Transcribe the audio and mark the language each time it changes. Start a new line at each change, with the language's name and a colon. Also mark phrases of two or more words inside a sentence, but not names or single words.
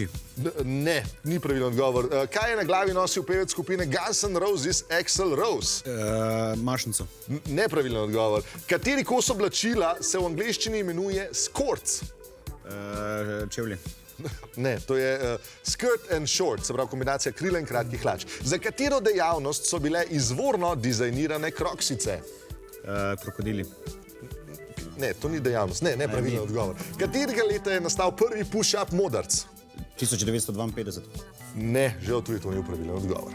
Slovenian: Ne, ni pravilen odgovor. Kaj je na glavi nosil pevec skupine Guns N' Roses Axl Rose? Mašnico. Nepravilen odgovor. Kateri kos oblačila se v angleščini imenuje skirts? Čevlji. Ne, to je
English: skirt and short,
Slovenian: se pravi kombinacija krila in kratkih hlač. Za katero dejavnost so bile izvorno dizajnirane kroksice? Krokodili. Ne, to ni dejavnost. Ne, nepravilen odgovor. Katerega leta je nastal prvi push-up modrc? 1952. Ne, žal tudi to ni pravilen odgovor.